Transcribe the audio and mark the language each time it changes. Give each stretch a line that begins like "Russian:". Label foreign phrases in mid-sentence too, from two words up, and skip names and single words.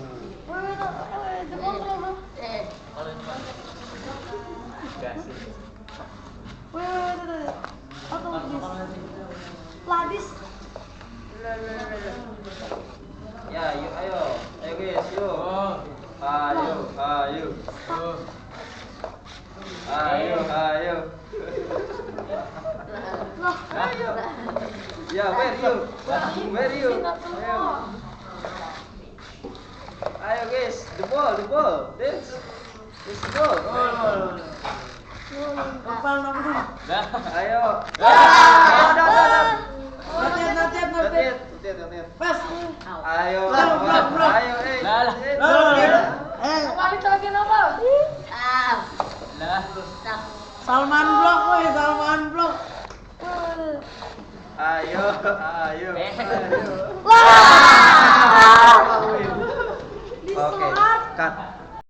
Indonesian: Ladis. Ya, yuk, ayo guys, yuk. Ayo. Ya,
English: where you?
Indonesian: Ayo guys,
English: the ball. This the ball. Ayo. Not yet.
Indonesian: Pas. Ayo. Balik lagi nama. Salman Blok, woi, Salman Blok. Ayo. Oke, cut.